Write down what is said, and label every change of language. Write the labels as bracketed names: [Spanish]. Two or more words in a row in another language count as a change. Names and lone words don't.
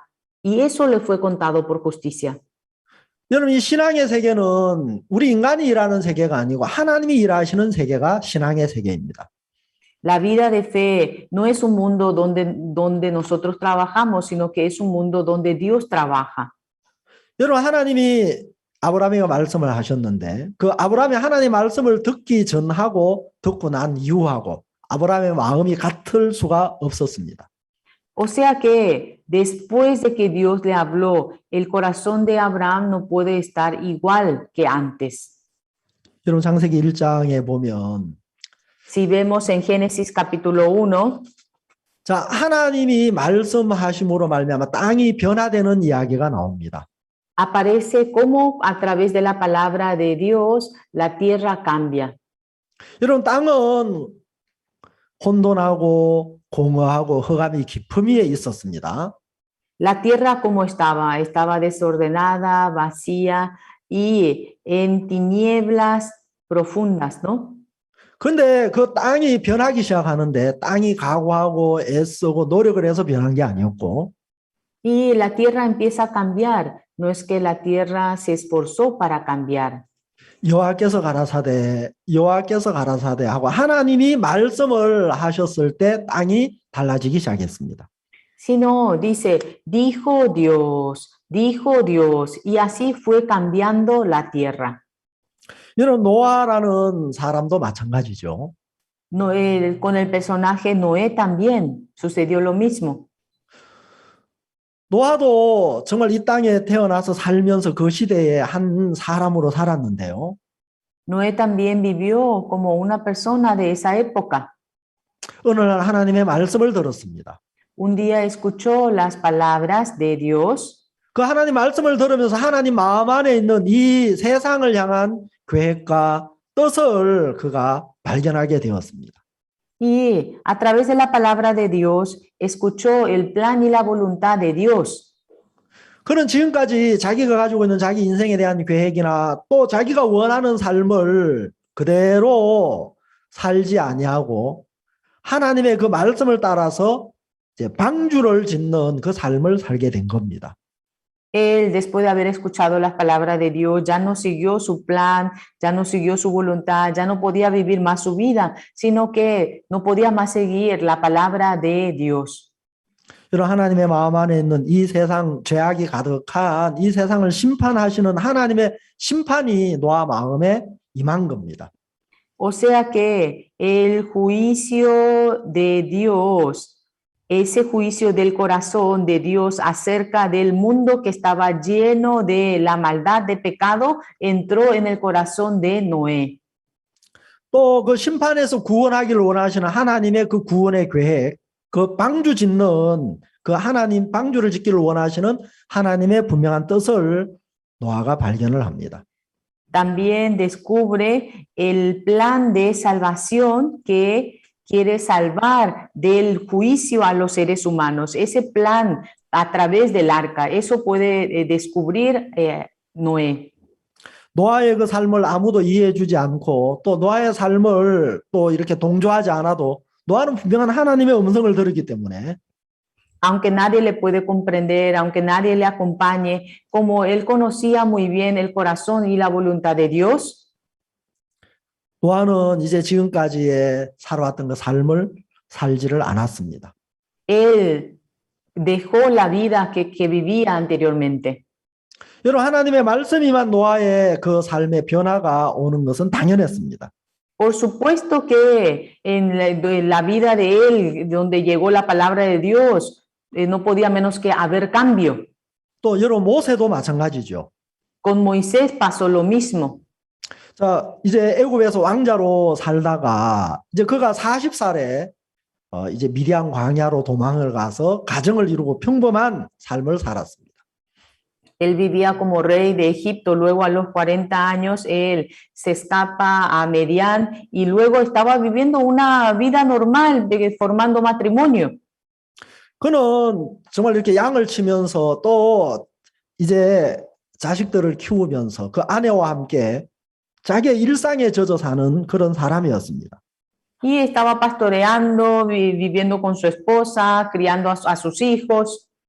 [Spanish] Y eso le fue contado por justicia. [Korean] 여러분 이 신앙의 세계는 우리 인간이 일하는 세계가 아니고 하나님이 일하시는 세계가 신앙의 세계입니다. [Spanish] La vida de fe no es un mundo donde nosotros trabajamos, sino que es un mundo donde Dios trabaja. [Korean] 여러분 하나님이 아브라함에게 말씀을 하셨는데 그 아브라함이 하나님의 말씀을 듣기 전하고 듣고 난 이후하고 아브라함의 마음이 같을 수가 없었습니다. [Spanish] O sea que después de que Dios le habló, el corazón de Abraham no puede estar igual que antes. [Korean] 여러분 창세기 1장에 보면 [Spanish] Si vemos en Génesis capítulo 1, [Korean] 자 하나님이 말씀하심으로 말미암아 땅이 변화되는 이야기가 나옵니다. [Spanish] aparece como a través de la palabra de Dios la tierra cambia. [Korean] 여러분 땅은 혼돈하고 공허하고 흑암이 깊음 위에 있었습니다. [Spanish] La tierra como estaba, estaba desordenada, vacía y en tinieblas profundas, ¿no? [Korean] 근데 그 땅이 변하기 시작하는데 땅이 각오하고 애쓰고 노력을 해서 변한 게 아니었고 [Spanish] Y la tierra empieza a cambiar. No es que la tierra se esforzó para cambiar. [Korean] 여호와께서 가라사대 하고 하나님이 말씀을 하셨을 때 땅이 달라지기 시작했습니다. [Spanish] Sino dice, dijo Dios, y así fue cambiando la tierra. [Korean] 여러분 노아라는 사람도 마찬가지죠. [Spanish] Con el personaje Noé también sucedió lo mismo. [Korean] 노아도 정말 이 땅에 태어나서 살면서 그 시대에 한 사람으로 살았는데요. [Spanish] Noé también vivió como una persona de esa época. [Korean] 어느 날 하나님의 말씀을 들었습니다. [Spanish] Un día escuchó las palabras de Dios. [Korean] 그 하나님 말씀을 들으면서 하나님 마음 안에 있는 이 세상을 향한 계획과 뜻을 그가 발견하게 되었습니다. [Spanish] Y a través de la palabra de Dios escuchó el plan y la voluntad de Dios. [Korean] 그는 지금까지 자기가 가지고 있는 자기 인생에 대한 계획이나 또 자기가 원하는 삶을 그대로 살지 아니하고 하나님의 그 말씀을 따라서 이제 방주를 짓는 그 삶을 살게 된 겁니다. [Spanish] Él, después de haber escuchado las palabras de Dios, ya no siguió su plan, ya no siguió su voluntad, ya no podía vivir más su vida, sino que no podía más seguir la palabra de Dios. [Korean] 이런 하나님의 마음 안에 있는 이 세상 죄악이 가득한 이 세상을 심판하시는 하나님의 심판이 노아 마음에 임한 겁니다. [Spanish] O sea que el juicio de Dios, ese juicio del corazón de Dios acerca del mundo que estaba lleno de la maldad de pecado, entró en el corazón de Noé. [Korean] 또 그 심판에서 구원하기를 원하시는 하나님의 그 구원의 계획, 그 방주 짓는 그 하나님 방주를 짓기를 원하시는 하나님의 분명한 뜻을 노아가 발견을 합니다. [Spanish] También descubre el plan de salvación que quiere salvar del juicio a los seres humanos. Ese plan a través del arca, eso puede descubrir Noé. [Korean] 노아의 그 삶을 아무도 이해해 주지 않고 또 노아의 삶을 또 이렇게 동조하지 않아도 노아는 분명한 하나님의 음성을 들었기 때문에 [Spanish] Aunque nadie le puede comprender, aunque nadie le acompañe, como él conocía muy bien el corazón y la voluntad de Dios, [Korean] 노아는 이제 지금까지의 살아왔던 그 삶을 살지를 않았습니다. [Spanish] él dejó la vida que vivía anteriormente. [Korean] 여러분 하나님의 말씀이만 노아의 그 삶의 변화가 오는 것은 당연했습니다. [Spanish] Por supuesto que en la vida de él, donde llegó la palabra de Dios, no podía menos que haber cambio. [Korean] 또 여러분 모세도 마찬가지죠. [Spanish] Con Moisés pasó lo mismo. [Korean] 자, 이제 애굽에서 왕자로 살다가 이제 그가 40살에 이제 미디안 광야로 도망을 가서 가정을 이루고 평범한 삶을 살았습니다. [Spanish] Él vivía como rey de Egipto, luego a los 40 años él se escapa a Medián y luego estaba viviendo una vida normal, formando matrimonio. [Korean] 그는 정말 이렇게 양을 치면서 또 이제 자식들을 키우면서 그 아내와 함께 자기의 일상에 젖어 사는 그런 사람이었습니다. [Spanish] Y estaba pastoreando, viviendo con su esposa, criando a sus hijos.